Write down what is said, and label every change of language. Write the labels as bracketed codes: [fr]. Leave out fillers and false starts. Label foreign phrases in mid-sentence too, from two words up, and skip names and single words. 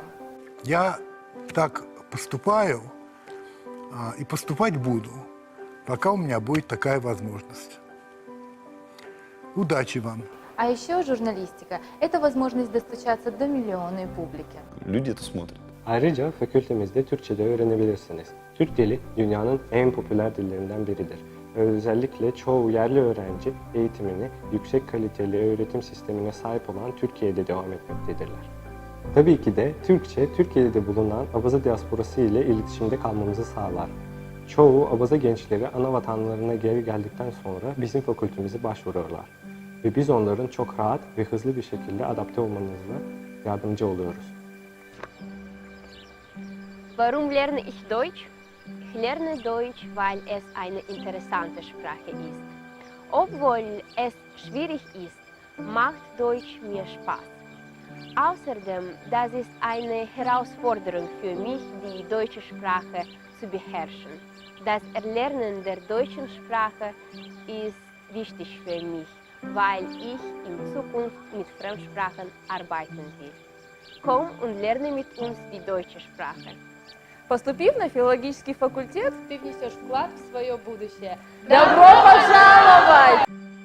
[ru] Я так поступаю и поступать буду, пока у меня будет такая возможность. Удачи вам! А еще журналистика – это возможность достучаться до миллионной публики. Люди это смотрят. [tr] Ayrıca fakültemizde Türkçe de öğrenebilirsiniz. Türk dili dünyanın en popüler dillerinden biridir. Özellikle çoğu yerli öğrenci eğitimini yüksek kaliteli öğretim sistemine sahip olan Türkiye'de devam etmektedirler. Tabii ki de Türkçe, Türkiye'de bulunan Abaza diasporası ile iletişimde kalmamızı sağlar. Çoğu Abaza gençleri ana vatanlarına geri geldikten sonra bizim fakültemize başvuruyorlar. Ve biz onların çok rahat ve hızlı bir şekilde adapte olmanızla yardımcı oluyoruz. [de] Warum lerne ich Deutsch? Ich lerne Deutsch, weil es eine interessante Sprache ist. Obwohl es schwierig ist, macht Deutsch mir Spaß. Außerdem, das ist eine Herausforderung für mich, die deutsche Sprache zu beherrschen. Das Erlernen der deutschen Sprache ist wichtig für mich, weil ich in Zukunft mit Fremdsprachen arbeiten will. Komm und lerne mit uns die deutsche Sprache. [ru] Поступив на филологический факультет, ты внесешь вклад в свое будущее. Добро пожаловать!